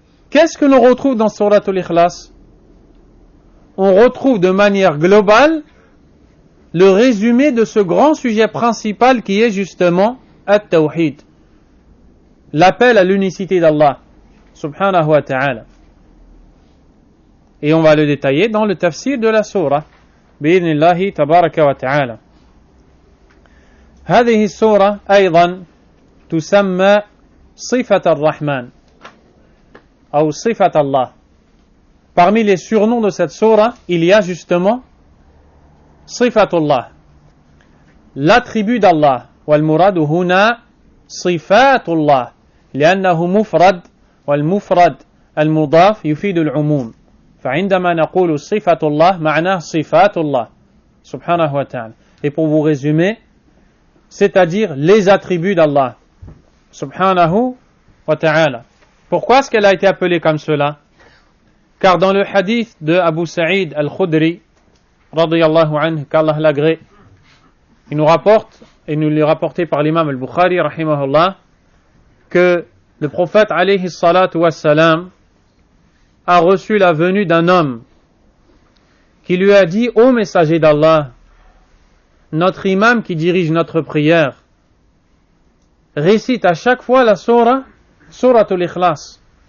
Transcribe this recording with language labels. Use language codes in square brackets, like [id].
[fr] Qu'est-ce que l'on retrouve dans Surat al-Ikhlas? On retrouve de manière globale le résumé de ce grand sujet principal qui est justement at-tawhid, l'appel à l'unicité d'Allah subhanahu wa ta'ala. Et on va le détailler dans le tafsir de la sourate [ar] بإذن الله تبارك وتعالى. هذه السورة أيضا تسمى صفة الرحمن أو صفة الله. [fr] Parmi les surnoms de cette sourate, il y a justement Sifatullah, l'attribut d'Allah. [ar] والمراد هنا صفات الله لأنه مفرد والمفرد المضاف يفيد العموم. فعندما نقول صفة الله معناه صفات الله سبحانه وتعالى. [fr] Et pour vous résumer, c'est-à-dire les attributs d'Allah subhanahu wa ta'ala. Pourquoi est-ce qu'elle a été appelée comme cela? Car dans le hadith de Abu Sa'id al-Khudri radiyallahu anhu, qu'Allah l'agrée, il nous rapporte, et nous l'est rapporté par l'imam al-Bukhari rahimahullah, que le prophète alayhi salatu wassalam a reçu la venue d'un homme qui lui a dit: ô messager d'Allah, notre imam qui dirige notre prière récite à chaque fois la sourate al-Ikhlas,